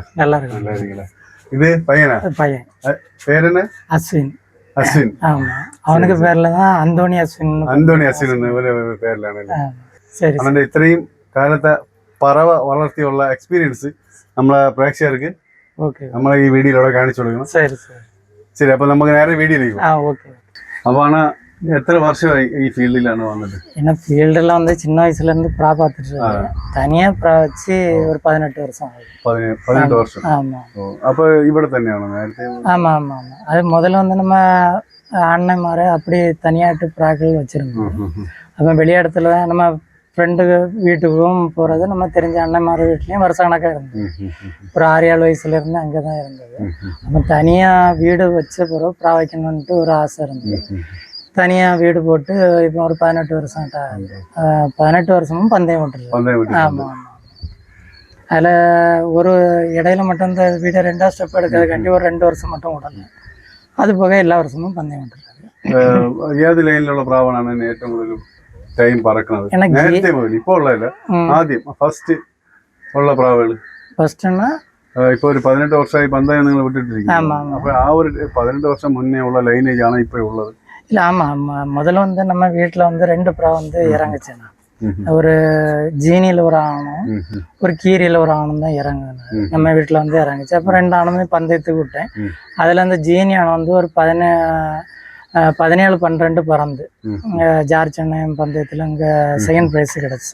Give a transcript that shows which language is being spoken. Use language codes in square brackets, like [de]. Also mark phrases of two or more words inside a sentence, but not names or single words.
[ta] நல்லா இருக்கு. நல்லா இருக்கீங்களா? இது பையனா? பையன். பேர் என்ன? அஸ்வின். அஸ்வின். ஆமா, அவனுக்கு பேர்ல தான் அந்தோணி அஸ்வின். [ml] അന്തോണി അശ്വിൻ പേരിലാണല്ലേ? [ta] சரி. [ml] അവന്റെ ഇത്രയും കാലത്തെ പറവ വളർത്തിയുള്ള എക്സ്പീരിയൻസ് നമ്മളെ പ്രേക്ഷകർക്ക് നമ്മളെ ഈ വീഡിയോയിലൂടെ കാണിച്ചു കൊടുക്കണം. [ta] சரி சரி [ml] ശരി, അപ്പൊ നമുക്ക് നേരെ വീഡിയോയിലേക്ക് പോകാം. [ta] ஓகே. [ml] അപ്പൊ ആണ് എത്ര വർഷമായി ഈ ഫീൽഡിലാണ് വന്നിട്ട്? [ta] என்ன ஃபீல்டெல்லாம் வந்து சின்ன வயசுல இருந்து ப்ரா பார்த்துட்டு இருக்கேன். தனியா ப்ரா வச்சு ஒரு 18 வருஷம் ஆகுது. [ml] 18 വർഷം. [ta] ஆமா. [ml] അപ്പൊ ഇവിടെ തന്നെയാണോ നേരത്തെ? [ta] ஆமா ஆமா ஆமா. அது முதல்ல வந்து நம்ம அண்ணன்மாரை அப்படி தனியாட்டு ப்ராக்கள் வச்சிருந்தோம். அப்போ வெளி இடத்துல நம்ம ஃப்ரெண்டு வீட்டுக்கும் போகிறது, நம்ம தெரிஞ்ச அண்ணன்மார் வீட்லேயும் வருஷ கணக்காக இருந்தது. ஒரு 6-7 வயசுலேருந்து அங்கே தான் இருந்தது. அப்போ தனியாக வீடு வச்ச பிறகு ப்ரா வைக்கணுன்ட்டு ஒரு ஆசை இருந்தது. தனியாக வீடு போட்டு இப்போ ஒரு 18 வருஷம் 18 வருஷமும் பந்தயம் விட்டுருக்கு. ஆமாம் ஆமாம். அதில் ஒரு இடையில மட்டும் இந்த வீடை 2ஆவது ஸ்டெப் எடுக்கிறதுக்காண்டி ஒரு 2 வருஷம் மட்டும் விடலை. அது போக எல்லா வருஷமும் பந்தயம் விட்டுருக்காரு. [ml] ഏത് ലൈനിലുള്ള പ്രാവാണ് ഏറ്റവും കൂടുതൽ ടൈം പറക്കുന്നത്? നേരത്തെ മുതൽ ഇപ്പോൾ ഉള്ളതല്ല, ആദ്യം ഫസ്റ്റ് ഉള്ള പ്രാവുകൾ. ഫസ്റ്റ്னா ഇപ്പൊ ഒരു 18 വർഷമായി പന്തയം നിങ്ങൾ വിട്ടിട്ടിരിക്കുന്നു. അപ്പൊ ആ ഒരു 18 വർഷം മുന്നേ ഉള്ള ലൈനേജ് ആണ് இப்போ ഉള്ളത്? [ta] இல்லை, ஆமாம். முதல்ல வந்து நம்ம வீட்டில் வந்து 2 ப்ரா வந்து இறங்குச்சுண்ணா. ஒரு ஜீனியில் ஒரு ஆணும் ஒரு கீரியில் ஒரு ஆணும் தான் இறங்குது. நம்ம வீட்டில் வந்து இறங்குச்சு. அப்போ 2 ஆணுமே பந்தயத்துக்கு விட்டேன். அதில் அந்த ஜீனி ஆணம் வந்து ஒரு 17-12 பறந்து ஜார்ஜ் அண்ணன் பந்தயத்தில் அங்கே [en] second prize [ta] கிடச்சி.